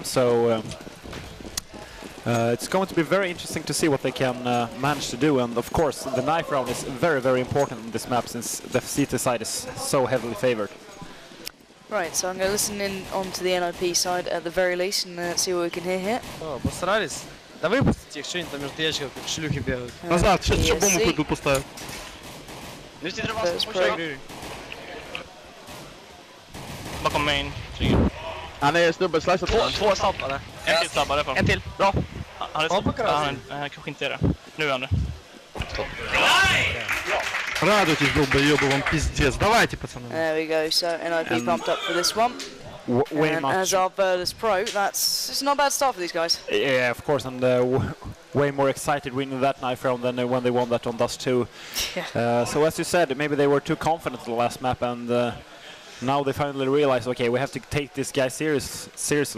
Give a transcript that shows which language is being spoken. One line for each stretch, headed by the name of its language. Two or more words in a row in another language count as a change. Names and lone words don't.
English: So it's going to be very interesting to see what they can manage to do. And of course, the knife round is very, very important in this map, since the CT side is so heavily favored. Right, so I'm going to listen in onto the NiP side at the very least and see what we can hear here.
Russian: Постарались. Да выпустите их, что-нибудь там между ящиков, как шлюхи бегают. Назад, сейчас бомбу пойду поставят.
Swedish: Nu sitter det bara som små. Bakom main. Han är snubben, slicear två snabbare. En till snabbare. En till, bra. Han är han kanske inte är det. Nu är han det.
Russian: Радуйтесь, долбоёбы, вам пиздец. Давайте, пацаны.
English: There we go, so NiP pumped up for this one. And as our Virtus Pro, it's not a bad start for these guys. Yeah, of course, and way more excited winning that knife round than when they won that on Dust 2. Yeah. So as you said, maybe they were too confident in the last map, and now they finally realize, okay, we have to take this guy seriously.